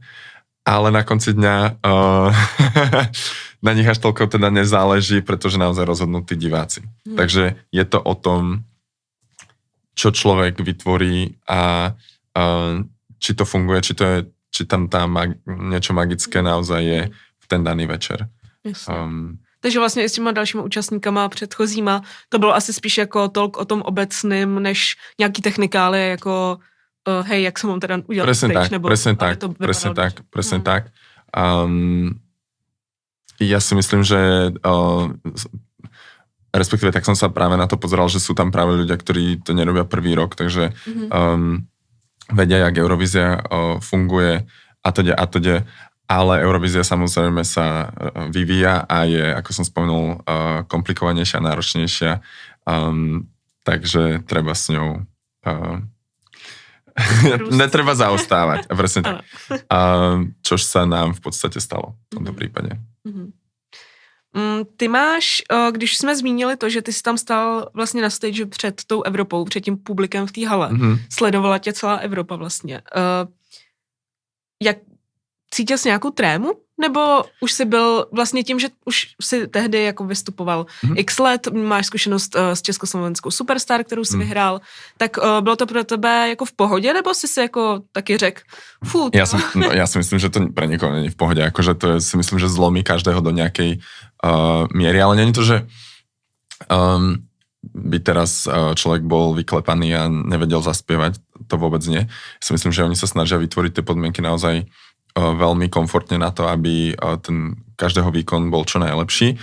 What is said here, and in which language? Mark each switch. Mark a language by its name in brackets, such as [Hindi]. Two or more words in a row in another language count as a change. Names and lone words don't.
[Slovak] Ale na konci dňa na nich až toľko teda nezáleží, pretože naozaj rozhodnú tí diváci. Takže je to o tom, čo človek vytvorí a či to funguje, či tam niečo magické naozaj je ten daný večer. [Czech] Takže vlastně i s těma dalšíma účastníkama předchozíma to bylo asi spíš jako tolk o tom obecným, než nějaký technikály, jako hej, jak se mám teda udělat stage, nebo [Slovak] presne tak. Ja si myslím, že respektíve tak som sa práve na to pozeral, že sú tam práve ľudia, ktorí to nerobia prvý rok, takže vedia, jak Eurovízia funguje a teda. Ale Eurovízia samozrejme sa vyvíja a je, ako som spomenul, komplikovanejšia, náročnejšia, takže treba s ňou netreba zaostávať. Presne tak. Čož sa nám v podstate stalo v tomto prípade. [Czech] Ty máš, když jsme zmínili to, že ty jsi tam stál vlastně na stage před tou Evropou, před tím publikem v té hale, sledovala tě celá Evropa vlastně. Jak cítil jsi nějakou trému? Nebo už jsi byl vlastně tím, že už si tehdy jako vystupoval x let, máš zkušenost s československou Superstar, kterou jsi vyhrál, tak bylo to pro tebe jako v pohodě, nebo jsi si jako taky řekl, fú. [Slovak] Ja si myslím, že to pre niekoho není v pohode, akože to je, si myslím, že zlomí každého do nejakej miery, ale není to, že by teraz človek bol vyklepaný a nevedel zaspievať, to vôbec nie. Ja si myslím, že oni sa snažia vytvoriť tie podmienky naozaj veľmi komfortne na to, aby ten každého výkon bol čo najlepší.